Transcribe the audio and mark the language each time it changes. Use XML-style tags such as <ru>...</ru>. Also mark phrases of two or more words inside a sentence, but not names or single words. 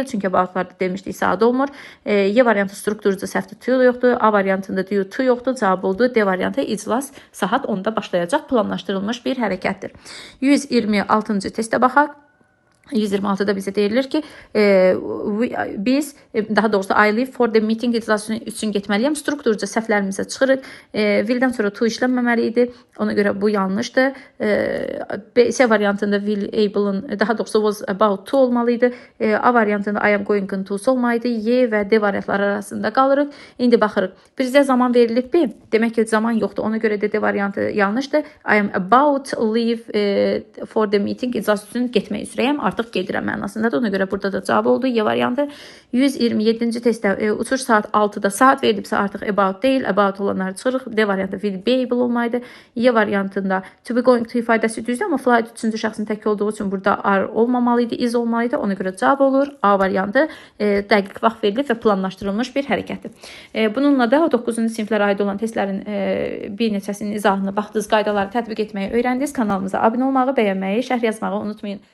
<az>Çünki aboutlarda demişdik saat olmur. Y variantı strukturca səhvdir, to yoxdur. A variantında to yoxdur. Cavab oldu D variantı. İclas saat 10-da başlayacaq. Planlaşdırılmış bir hərəkətdir. 126-cı testə baxaq. 126-da bizə deyilir ki, biz, daha doğrusu</az> <en>I leave for the meeting</en> <az>iclası üçün getməliyəm. Strukturca səhvlərimizə çıxırıq. Will-dən sonra to işlənməməli idi. Ona görə bu yanlışdır. C variantında</az> <en>will able-ın,</en> <az>daha doğrusu</az> <en>was about to</en> <az>olmalı idi. A variantında</az> <en>I am going to</en> <az>olmalı idi. Y və D variantları arasında qalırıq. İndi baxırıq. Bizə zaman verilib mi? Demək ki, zaman yoxdur. Ona görə də D variantı yanlışdır.</az> <en>I am about leave for the meeting</en> <az>iclası üçün getmək üzrəyəm. Artıq gedirəm mənasındadır. Ona görə burada da cavab oldu. Y variantı. 127-ci testdə uçuş saat 6-da saat verilibsə artıq about deyil. About olanları çıxırıq. D variantı</az> <en>will be able</en> <az>olmaydı. Y variantında</az> <en>to be going to</en> <az>ifadəsi düzdür, amma flight üçüncü şəxsin tək olduğu üçün burada are olmamalı idi, is olmalı idi. Ona görə cavab olur. A variantı dəqiq vaxt verilib və planlaşdırılmış bir hərəkətdir. Bununla da 9-cu siniflərə aid olan testlərin bir neçəsinin izahını baxdınız, qaydaları tətbiq etməyi öyrəndiniz. Kanalımıza abunə olmağı, bəyənməyi, şərh yazmağı unutmayın.</az>